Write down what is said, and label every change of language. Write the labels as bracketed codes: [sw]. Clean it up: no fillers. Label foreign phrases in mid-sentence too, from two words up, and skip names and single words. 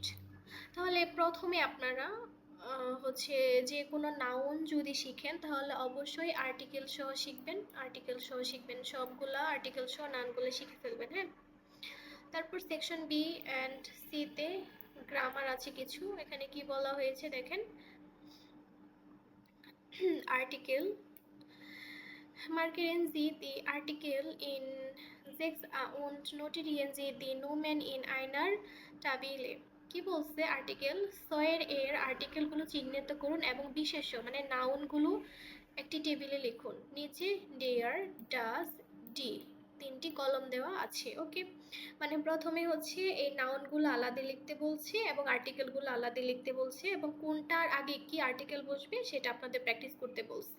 [bn] তাহলে প্রথমে আপনারা হচ্ছে যে কোনো নাউন যদি শিখেন তাহলে অবশ্যই আর্টিকেল সহ শিখবেন। আর্টিকেল সহ শিখবেন, সবগুলা আর্টিকেল সহ নাউনগুলো শিখে ফেলবেন। হ্যাঁ, তারপর সেকশন বি অ্যান্ড সিতে গ্রামার আছে কিছু। এখানে কি বলা হয়েছে দেখেন, আর্টিকেল [de] markieren Sie die Artikel in 6 und notieren Sie die Nomen in einer Tabelle। [bn] কি বলছে? আর্টিকেল 6 এর আর্টিকেলগুলো চিহ্নিত করুন এবং বিশেষ্য মানে নাউনগুলো একটি টেবিলে লিখুন। নিচে [de] der, das, die [bn] তিনটি কলম দেওয়া আছে। ওকে, মানে প্রথমে হচ্ছে এই নাউনগুলো আলাদা লিখতে বলছে এবং আর্টিকেলগুলো আলাদা লিখতে বলছে, এবং কোনটার আগে কি আর্টিকেল বসবে সেটা আপনাদের প্র্যাকটিস করতে বলছে।